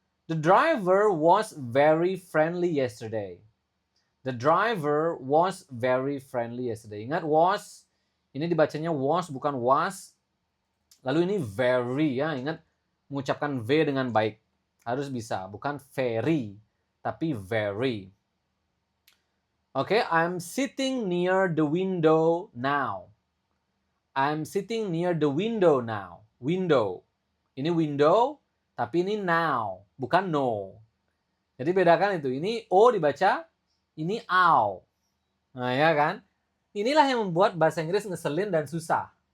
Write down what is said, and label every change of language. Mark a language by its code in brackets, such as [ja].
[en] The driver was very friendly yesterday. The driver was very friendly yesterday. [id] Ingat was, ini dibacanya was bukan was. Lalu ini very ya, ingat mengucapkan V dengan baik. Harus bisa, bukan very, tapi very. [en] Oke, I'm sitting near the window now. I'm sitting near the window now. Window. [id] Ini window, tapi ini now, bukan no. Jadi bedakan itu. Ini O dibaca, ini ow. Nah ya kan? Inilah yang membuat bahasa Inggris ngeselin dan susah.